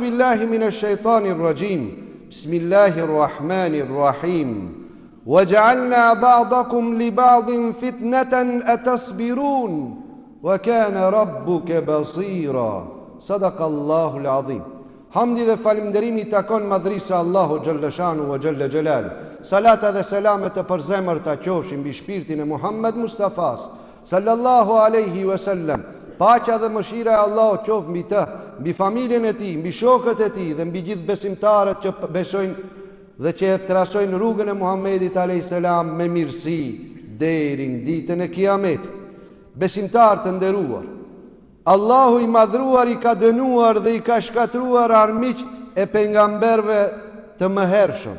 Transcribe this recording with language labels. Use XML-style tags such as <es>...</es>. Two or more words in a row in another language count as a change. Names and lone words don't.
<ar>بالله من الشيطان الرجيم بسم الله الرحمن الرحيم. وَجَعَلْنَا بَعْضَكُمْ لِبَعْضٍ فِتْنَةً أَتَصْبِرُونَ وَكَانَ رَبُّكَ بَصِيرًا. صدق الله العظيم.</ar> <sq>Hamdi dhe falimderimi takon madhrisa Allahu Gjellëshanu wa Gjelle Gjelal. Salata dhe selamet e përzemër të qofshin mbi shpirtin e Muhammed Mustafas</sq> <ar>صلى الله عليه وسلم.</ar> <sq>Paqja dhe mëshira e Allahu qof mbi të, mbi familjen e tij, mbi shokët e tij dhe mbi gjithë besimtarët që besojnë dhe që trasojnë rrugën e Muhammedit a.s. me mirësi deri në ditën e Kiametit. Besimtar të nderuar, Allahu i madhruar i ka dënuar dhe i ka shkatruar armiqt e pejgamberëve të mëhershëm.</sq>